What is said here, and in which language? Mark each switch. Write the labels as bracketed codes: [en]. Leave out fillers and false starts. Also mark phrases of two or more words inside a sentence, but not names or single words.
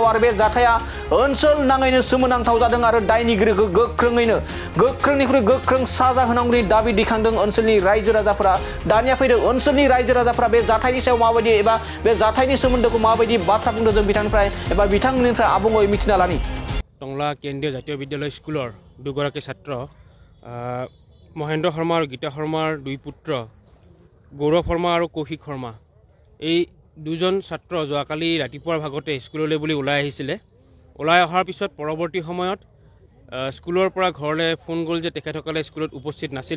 [brx] आरो बे जाथाया ओनसोल नाङैनो सोमोनांथाव जादों आरो दायनिगिरिखौ गोख्रोंनिख्रुइ गोख्रों साजा होनांगौनि दाबि दैखांदों ओनसोलनि रायजो राजाफोरा। दानिया फैदों ओनसोलनि रायजो राजाफोरा बे जाथायनि सायाव माबायदि एबा बे जाथायनि सोमोन्दोखौ माबायदि बाथ्रा बुंदों जों बिथांमोननिफ्राय आबुङै मिथिना लानि। [as] टंला केन्द्रीय जातीय विद्यालय स्कुলৰ দুগৰাকী ছাত্ৰ মহেন্দ্ৰ শৰ্মা আৰু গীতা শৰ্মাৰ 2 পুত্ৰ গৌৰৱ শৰ্মা আৰু কৌশিক শৰ্মা এই দুজন ছাত্ৰ যোৱাকালি ৰাতিপুৱাৰ ভাগতে স্কুললৈ বুলি ওলাই আহিছিলে। ওলাই অহাৰ পিছত পৰৱৰ্তী সময়ত স্কুলৰ পৰা ঘৰলৈ ফোন গ'ল যে তেখেতসকলে স্কুলত উপস্থিত নাছিলে।